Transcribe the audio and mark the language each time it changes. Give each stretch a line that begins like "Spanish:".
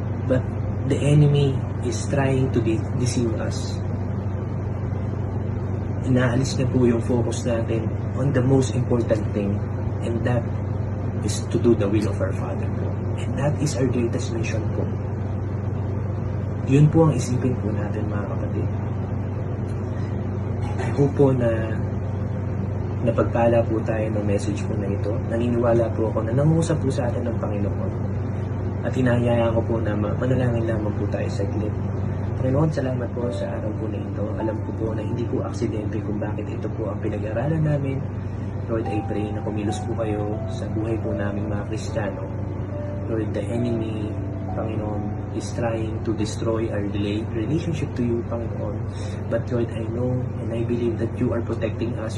English: But the enemy is trying to deceive us.
Filipino: Inaalis niya po yung focus natin
English: on the most important thing, and that is to do the will of our Father
Filipino: po.
English: And that is our greatest mission po.
Filipino: Yun po ang isipin po natin, mga kapatid. I hope po na napagpala po tayo ng message po na ito. Naniniwala po ako na nangusap po sa atin ng Panginoon. At hinahayaan ko po na manalangin lamang po tayo saglit. Panginoon, salamat po sa araw po na ito. Alam ko po na hindi po aksidente kung bakit ito po ang pinag-aralan namin. Lord,
English: I pray
Filipino: na kumilos po kayo sa buhay po namin mga Kristiyano.
English: Lord, the enemy, Panginoon, is trying to destroy our relationship to you, Panginoon. But Lord, I know and I believe that you are protecting us.